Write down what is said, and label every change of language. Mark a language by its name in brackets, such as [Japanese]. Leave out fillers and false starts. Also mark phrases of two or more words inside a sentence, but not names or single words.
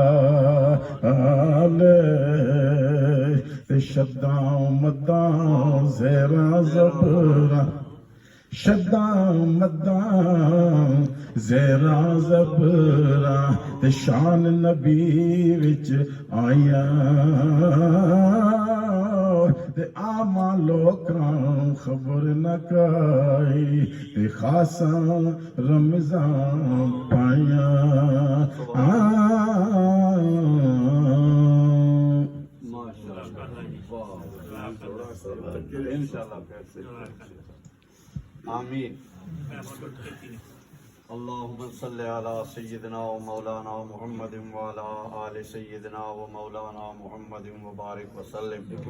[Punjabi] تے شداں مداں زیراں زبراں، شداں مداں زیراں زبراں، تے شان نبی وچ آیاں. تے آماں لوکاں خبر نہ کائی، تے خاصاں رمضان پائیاں. آمین. [Arabic] اللهم صل على سيدنا ومولانا محمد وعلى آل سيدنا ومولانا محمد وبارك وسلم.